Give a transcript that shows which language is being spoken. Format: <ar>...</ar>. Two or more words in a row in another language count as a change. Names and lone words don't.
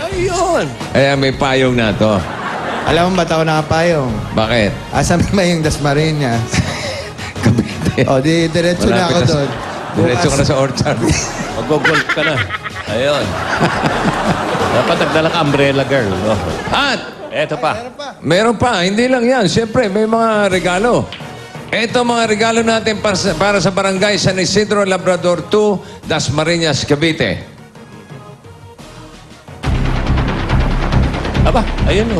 <tl>Ayun! Kaya may payong na to. Alam mo ba't ako nakapayong? Bakit? Asa may yung Dasmariñas? Cavite. O, di diretso na ako doon. Diretso ka na sa orchard. Mag-golf ka na. Ayun. Dapat nagdala ka</tl> <en>umbrella girl.</en> <tl>No? At Eto pa. meron pa, hindi lang yan. Siyempre, may mga regalo. Ito mga regalo natin para sa Barangay San Isidro Labrador 2, Dasmariñas, Cavite. Aba, ayun o.</tl>